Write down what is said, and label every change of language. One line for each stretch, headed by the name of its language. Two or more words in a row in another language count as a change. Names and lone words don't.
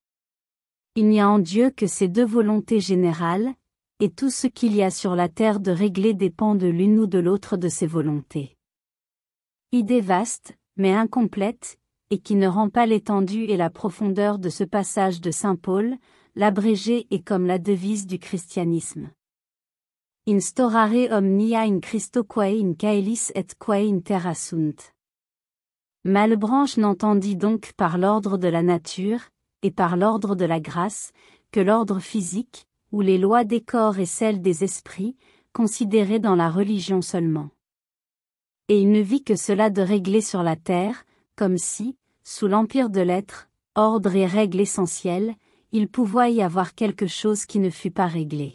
French: Il n'y a en Dieu que ces deux volontés générales, et tout ce qu'il y a sur la terre de régler dépend de l'une ou de l'autre de ces volontés. Idée vaste, mais incomplète, et qui ne rend pas l'étendue et la profondeur de ce passage de saint Paul, l'abrégé est comme la devise du christianisme.
Latin: Instaurare omnia in Christo quae in caelis et quae in terra sunt.
French: Malebranche n'entendit donc par l'ordre de la nature, et par l'ordre de la grâce, que l'ordre physique, ou les lois des corps et celles des esprits, considérées dans la religion seulement. Et il ne vit que cela de régler sur la terre, comme si, sous l'empire de l'être, ordre et règle essentielle, il pouvait y avoir quelque chose qui ne fût pas réglé.